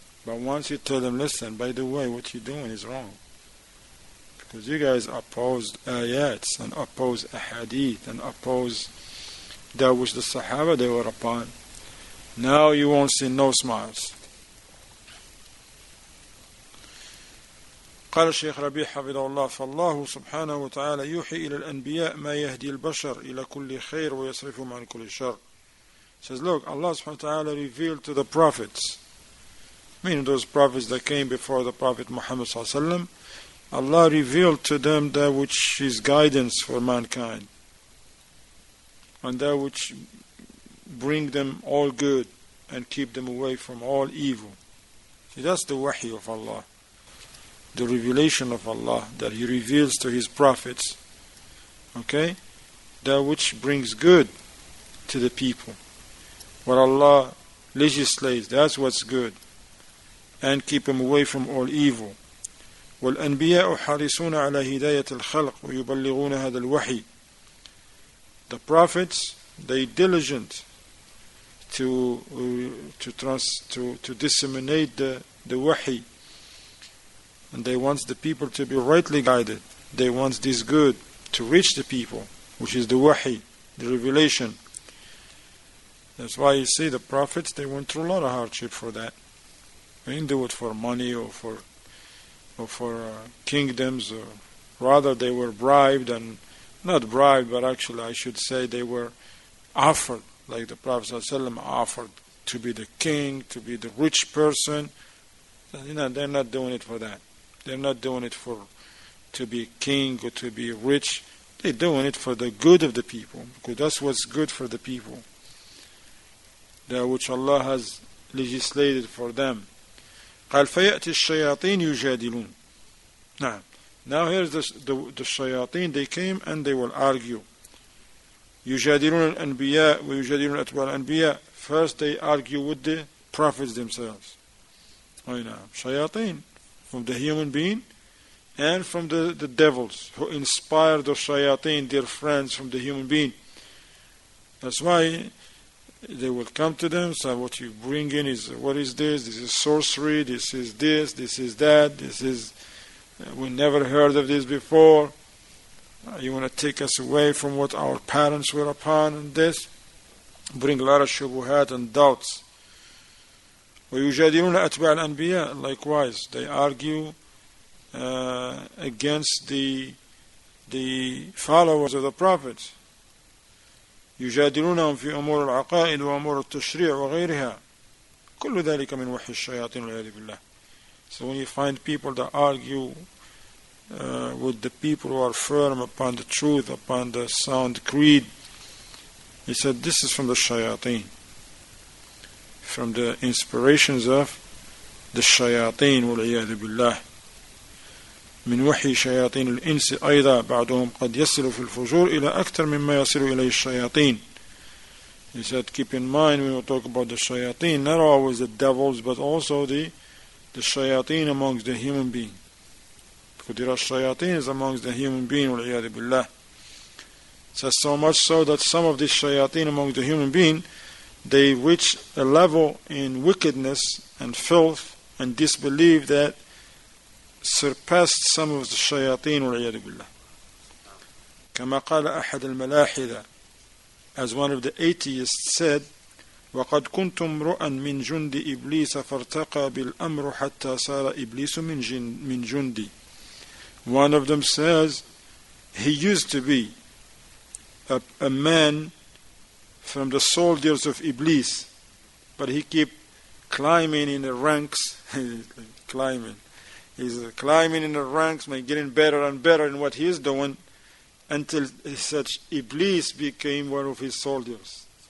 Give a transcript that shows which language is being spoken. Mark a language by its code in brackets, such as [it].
[en] But once you tell them, listen, by the way, what you're doing is wrong. Because you guys oppose ayats and oppose ahadith and oppose that which the Sahaba they were upon. Now you won't see no smiles. [ar] قال الشيخ ربيع حفظه الله فالله سبحانه وتعالى يوحي إلى الأنبياء ما يهدي البشر إلى كل خير ويصرفهم عن كل شر. [en] Says, look, Allah subhanahu wa ta'ala revealed to the prophets, meaning those prophets that came before the Prophet Muhammad sallallahu alaihi wasallam, Allah revealed to them that which is guidance for mankind and that which bring them all good and keep them away from all evil. See, that's the wahy of Allah. The revelation of Allah that He reveals to His prophets, okay, that which brings good to the people. What Allah legislates, that's what's good, and keep them away from all evil. [ar] والأنبياء حريصون على هداية الخلق ويبلغون هذا الوحي. [en] The prophets, they diligent to disseminate the wahi. And they want the people to be rightly guided. They want this good to reach the people, which is the wahi, the revelation. That's why you see the prophets, they went through a lot of hardship for that. They didn't do it for money or for or for kingdoms, or rather they were bribed, and not bribed, but actually I should say they were offered, like the Prophet ﷺ offered to be the king, to be the rich person. They're not doing it for that. They're not doing it to be king or to be rich. They're doing it for the good of the people, because that's what's good for the people, that which Allah has legislated for them. [ar] قال فيأتي الشياطين يجادلون. [en] Now here's the shayateen. They came and they will argue. [ar] يجادلون الأنبياء ويجادلون أتباع الأنبياء. [en] First they argue with the prophets themselves. Shayateen, from the human being and from the devils who inspire the shayateen, their friends from the human being. That's why they will come to them, so what you bring in is, what is this? This is sorcery, this is that, this is, we never heard of this before. You want to take us away from what our parents were upon, and this. Bring a lot of shubuhat and doubts. [ar] وَيُجَادِلُونَ أَتْبَعَ الْأَنْبِيَاء. [en] Likewise, they argue against the followers of the prophets. [ar] يجادلونهم في أمور العقائد وأمور التشريع وغيرها. كل ذلك من وحي الشياطين والعياذ بالله. [en] So when you find people that argue with the people who are firm upon the truth, upon the sound creed, he said this is from the shayateen, from the inspirations of the shayateen [ar] والعياذ بالله. من وحي شياطين الإنس أيضا بعضهم قد يصل في الفجور إلى أكثر مما يصل إليه الشياطين. [en] He said, keep in mind when we talk about the shayateen, not always the devils, but also the shayateen amongst the human being. Because there are shayateen amongst the human being, [ar] وَالْعِيَاذِ بِاللَّهِ. [en] It says so much so that some of these shayateen amongst the human being, they reach a level in wickedness and filth and disbelief that surpassed some of the shayateen, [ar] والعياذ بالله. كما قال أحد الملاحدة, [en] as one of the atheists said, [ar] وقد كنت امرؤا من جند إبليس فارتقى بالأمر حتى صار إبليس من جندي. [en] One of them says he used to be a man from the soldiers of Iblis, but he kept climbing in the ranks. He's climbing in the ranks, getting better and better in what he's doing, until such Iblis became one of his soldiers.